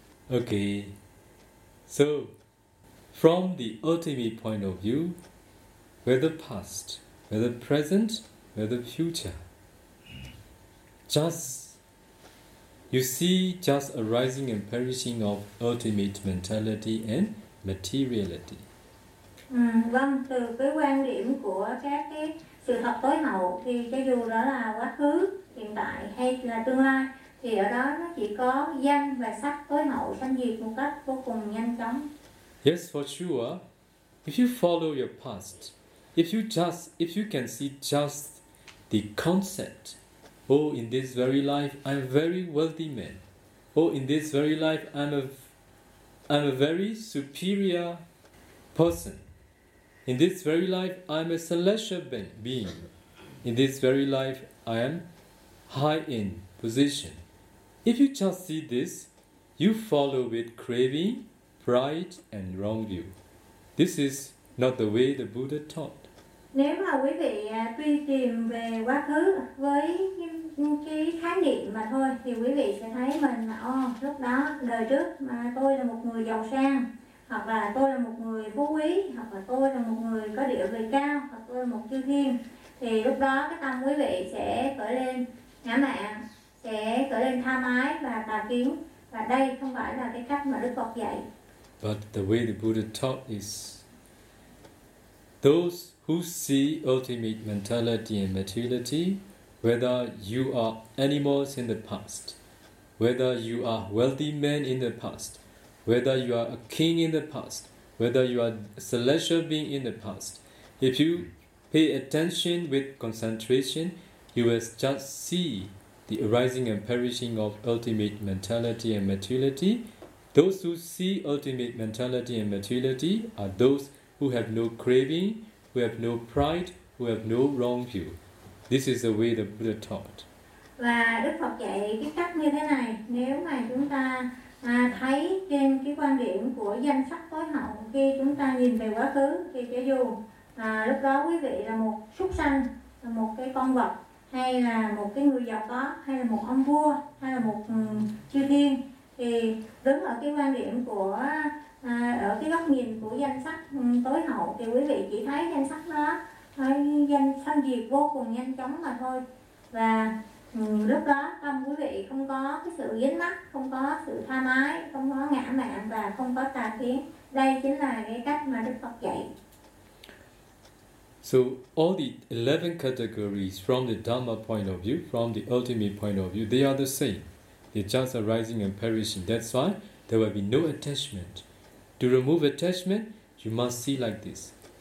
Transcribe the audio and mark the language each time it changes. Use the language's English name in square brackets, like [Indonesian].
[English] Okay, so from the ultimate point of view, whether past, whether present, whether future, just you see just arising and perishing of ultimate mentality and materiality. [Vietnamese] Vâng, từ cái quan điểm của các cái sự thật tối hậu thì cho dù đó là quá khứ, hiện tại hay là tương lai thì ở đó nó chỉ có danh và sắc tối hậu tan diệt một cách vô cùng nhanh chóng. [English] Yes, for sure. If you follow your past, if you can see just the concept, oh, in this very life, I'm a very wealthy man. Oh, in this very life, I'm a very superior person. In this very life, I'm a celestial being. In this very life, I am high in position. If you just see this, you follow with craving, pride, and wrong view. This is not the way the Buddha taught. [Vietnamese] Nếu mà quý vị truy tìm về quá khứ với cái khái niệm mà thôi thì quý vị sẽ thấy mình là lúc đó đời trước mà tôi là một người giàu sang, hoặc là tôi là một người phú quý, hoặc là tôi là một người có địa vị cao, hoặc là tôi là một chư thiên, thì lúc đó cái tâm quý vị sẽ khởi lên ngã mạn, sẽ khởi lên tham ái và tà kiến, và đây không phải là cái cách mà Đức Phật dạy. [English] But the way the Buddha taught is those who see ultimate mentality and materiality, whether you are animals in the past, whether you are wealthy men in the past, whether you are a king in the past, whether you are a celestial being in the past, if you pay attention with concentration, you will just see the arising and perishing of ultimate mentality and materiality. Those who see ultimate mentality and materiality are those who have no craving, who have no pride, who have no wrong view. This is the way the Buddha taught. [Vietnamese] Và Đức Phật dạy cái cách như thế này, nếu mà chúng ta thấy trên cái quan điểm của danh sắc tối hậu, khi chúng ta nhìn về quá khứ thì cho dù lúc đó quý vị là một súc sanh, là một cái con vật, hay là một cái người giàu có, hay là một ông vua, hay là một chư thiên, thì đứng ở cái quan điểm của ở cái góc nhìn của danh sắc tối hậu thì quý vị chỉ thấy danh sắc đó thấy danh sanh diệt vô cùng nhanh chóng mà thôi, và lúc đó tâm quý vị không có cái sự dính mắc, không có sự tha mái, không có ngã mạn và không có tà kiến. Đây chính là cái cách mà Đức Phật dạy. [English] So all the 11 categories from the Dhamma point of view, from the ultimate point of view, they are the same. They're just arising and perishing. That's why there will be no attachment. To remove attachment, you must see like this.